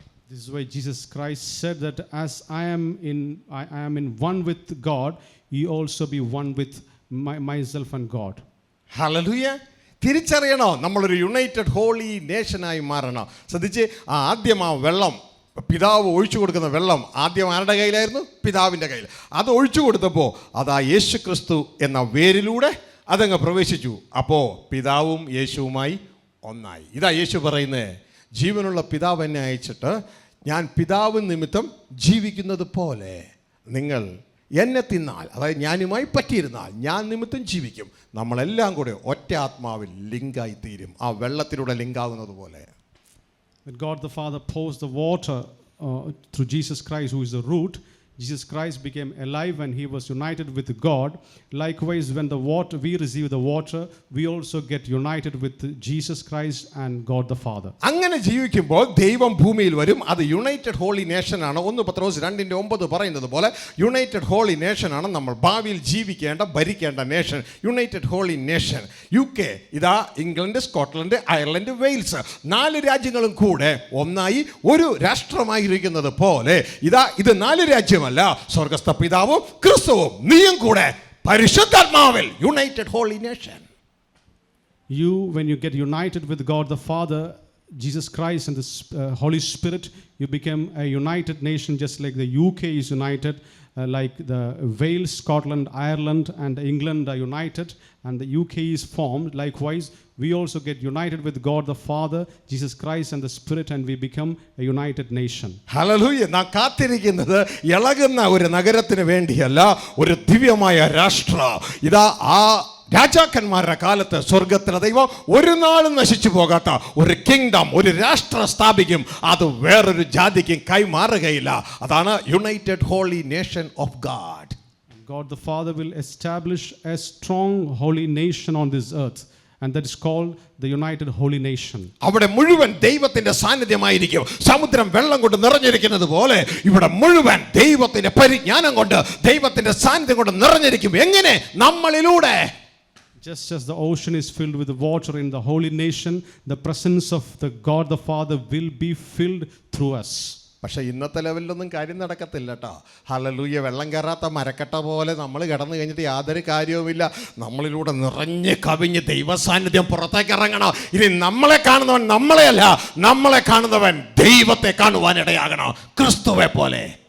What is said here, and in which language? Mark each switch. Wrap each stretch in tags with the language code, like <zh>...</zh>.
<en>This is why Jesus Christ said that as I am in one with God, you also be one with myself and God.</en> <ml>Hallelujah. തിരിച്ചറിയണോ, നമ്മളൊരു United holy നേഷനായി മാറണം. ശ്രദ്ധിച്ച്, ആദ്യം ആ വെള്ളം, പിതാവ് ഒഴിച്ചു കൊടുക്കുന്ന വെള്ളം ആദ്യം ആരുടെ കയ്യിലായിരുന്നു? പിതാവിൻ്റെ കയ്യിൽ. അത് ഒഴിച്ചു കൊടുത്തപ്പോൾ അതാ യേശു ക്രിസ്തു എന്ന വേരിലൂടെ അതങ്ങ് പ്രവേശിച്ചു. അപ്പോൾ പിതാവും യേശുവുമായി ഒന്നായി. ഇതാ യേശു പറയുന്നത്, ജീവനുള്ള പിതാവ് എന്നെ അയച്ചിട്ട് ഞാൻ പിതാവ് നിമിത്തം ജീവിക്കുന്നത് പോലെ നിങ്ങൾ എന്നെ തിന്നാൽ, അതായത് ഞാനുമായി പറ്റിയിരുന്നാൽ ഞാൻ നിമിത്തം ജീവിക്കും. നമ്മളെല്ലാം കൂടെ ഒറ്റ ആത്മാവിൽ ലിങ്കായി തീരും, ആ വെള്ളത്തിലൂടെ ലിങ്കാകുന്നത് പോലെ.</ml> <en>When God the Father pours the water through Jesus Christ, who is the root, Jesus Christ became alive and he was united with God. Likewise, when we receive the water, we also get united with Jesus Christ and God the Father.</en> <ml>അങ്ങനെ ജീവിക്കുമ്പോൾ ദൈവം ഭൂമിയിൽ വരും. അത് United holy നേഷനാണ്. 1 പത്രോസ് 2:9 പറയുന്നത് പോലെ United holy നേഷനാണ് നമ്മൾ ഭാവിയിൽ ജീവിക്കേണ്ട, ഭരിക്കേണ്ട nation. United holy nation. UK, ഇതാ ഇംഗ്ലണ്ട്, സ്കോട്ട്ലൻഡ്, അയർലൻഡ്, വെയിൽസ്, 4 രാജ്യങ്ങളും കൂടെ ഒന്നായി ഒരു രാഷ്ട്രമായിരിക്കുന്നത് പോലെ ഇതാ ഇത് 4 രാജ്യമല്ല, സ്വർഗ്ഗസ്ഥ പിതാവും ക്രിസ്തുവും നീയും കൂടെ പരിശുദ്ധാത്മാവിൽ United holy nation.</ml> <en>You, when you get united with God the Father, Jesus Christ and the Holy Spirit, you become a united nation, just like the UK is united, like the Wales, Scotland, Ireland and England are united and the UK is formed. Likewise, we also get united with God the Father, Jesus Christ and the Spirit, and we become a united nation.</en> <ml>Hallelujah. നാം കാത്തിരിക്കുന്നത് ഇളകുന്ന ഒരു നഗരത്തിന് വേണ്ടിയല്ല, ഒരു ദിവ്യമായ രാഷ്ട്രം. ഇതാ ആ രാജാക്കന്മാരുടെ കാലത്ത് സ്വർഗത്തിലെ ദൈവം ഒരു നാളും നശിച്ചു പോകാത്ത ഒരു കിങ്ഡം, ഒരു രാഷ്ട്രം സ്ഥാപിക്കും. അത് വേറൊരു ജാതിക്കും കൈമാറുകയില്ല. അതാണ് United holy nation of God.</ml> <en>God the Father will establish a strong holy nation on this earth, and that is called the United Holy Nation.</en> <ml>അവിടെ മുഴുവൻ ദൈവത്തിന്റെ സാന്നിധ്യമായിരിക്കും. സമുദ്രം വെള്ളം കൊണ്ട് നിറഞ്ഞിരിക്കുന്നത് പോലെ ഇവിടെ മുഴുവൻ ദൈവത്തിന്റെ പരിജ്ഞാനം കൊണ്ട്, ദൈവത്തിന്റെ സാന്നിധ്യം കൊണ്ട് നിറഞ്ഞിരിക്കും. എങ്ങനെ? നമ്മളിലൂടെ.</ml> <en>Just as the ocean is filled with water in the holy nation, the presence of the God the Father will be filled through us.</en> <ml>പക്ഷേ ഇന്നത്തെ ലെവലിലൊന്നും കാര്യം നടക്കത്തില്ല കേട്ടോ. ഹല്ലേലൂയ. വെള്ളം കയറാത്ത മരക്കട്ട പോലെ നമ്മൾ കിടന്നു കഴിഞ്ഞിട്ട് യാതൊരു കാര്യവുമില്ല. നമ്മളിലൂടെ നിറഞ്ഞ് കവിഞ്ഞ് ദൈവസാന്നിധ്യം പുറത്തേക്ക് ഇറങ്ങണം. ഇനി നമ്മളെ കാണുന്നവൻ നമ്മളെയല്ല, നമ്മളെ കാണുന്നവൻ ദൈവത്തെ കാണുവാനിടയാകണം, ക്രിസ്തുവെ പോലെ.</ml>